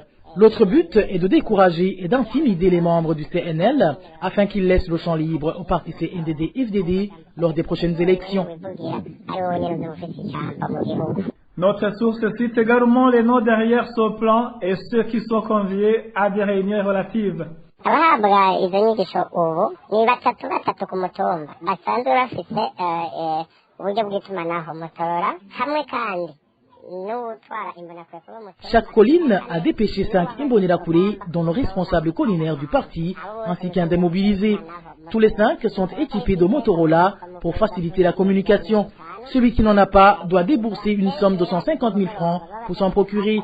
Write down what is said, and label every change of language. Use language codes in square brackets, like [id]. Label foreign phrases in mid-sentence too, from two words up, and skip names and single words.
[fr] L'autre but est de décourager et d'intimider les membres du CNL afin qu'ils laissent le champ libre au parti CNDD-FDD lors des prochaines élections. Notre source cite également les noms derrière ce plan et ceux qui sont conviés à des réunions relatives. [rn] abahabwa izo nyigisho ubu ni batatu ku mutumba basanzwe bafite uburyo bw'itumanaho Motorola hamwe kandi [fr] Chaque colline a dépêché 5 Imbonerakure, dont le responsable collinaire du parti, ainsi qu'un des mobilisés. Tous les 5 sont équipés de Motorola pour faciliter la communication. Celui qui n'en a pas doit débourser une somme de 150 000 francs pour s'en procurer.